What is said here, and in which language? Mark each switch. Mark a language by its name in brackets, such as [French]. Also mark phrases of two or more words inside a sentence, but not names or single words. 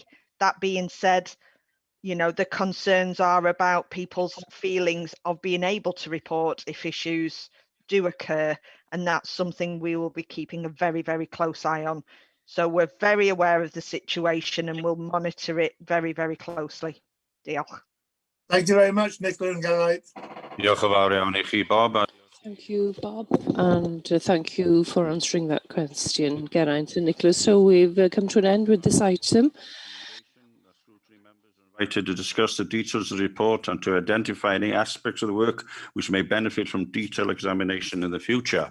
[English] That being said, you know, the concerns are about people's feelings of being able to report if issues do occur, and that's something we will be keeping a very, very close eye on. So we're very aware of the situation and we'll monitor it very, very closely. [Welsh] Diolch. [English] Thank you very much, Nicola and Geraint. [Welsh] Diolch yn fawr iawn I chi, Bob. [English] Thank you, Bob, and thank you for answering that question, Geraint and Nicholas. So we've come to an end with this item. Invited to discuss the details of the report and to identify any aspects of the work which may benefit from detailed examination in the future.